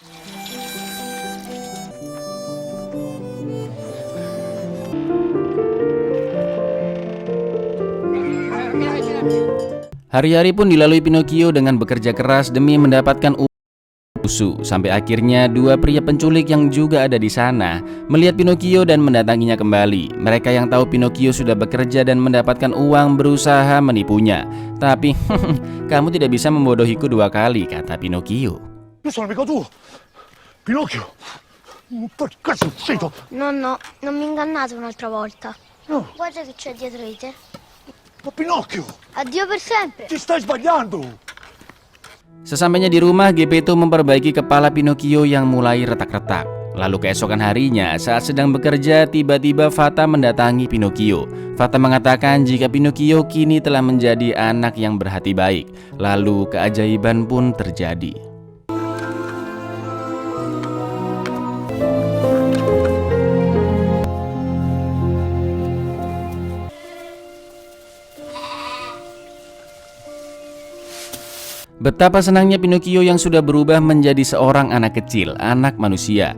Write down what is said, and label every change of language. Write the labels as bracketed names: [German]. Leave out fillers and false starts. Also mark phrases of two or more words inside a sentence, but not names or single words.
[Indonesian] Hari-hari pun dilalui Pinocchio dengan bekerja keras demi mendapatkan susu. Sampai akhirnya dua pria penculik yang juga ada di sana melihat Pinocchio dan mendatanginya kembali. Mereka yang tahu Pinocchio sudah bekerja dan mendapatkan uang berusaha menipunya. Tapi kamu tidak bisa membodohiku dua kali, kata Pinocchio. [Italian] Io sono amico tuo. Pinocchio. Perché sei zitto? Nonno, non mi ingannate un'altra volta. No. Guarda che c'è dietro di te. Ma Pinocchio, Addio per sempre! ti stai sbagliando. [Indonesian] Sesampainya di rumah, Geppetto memperbaiki kepala Pinocchio yang mulai retak-retak. Lalu keesokan harinya, saat sedang bekerja, tiba-tiba Fata mendatangi Pinocchio. Fata mengatakan jika Pinocchio kini telah menjadi anak yang berhati baik. Lalu keajaiban pun terjadi. Betapa senangnya Pinocchio yang sudah berubah menjadi seorang anak kecil, anak manusia.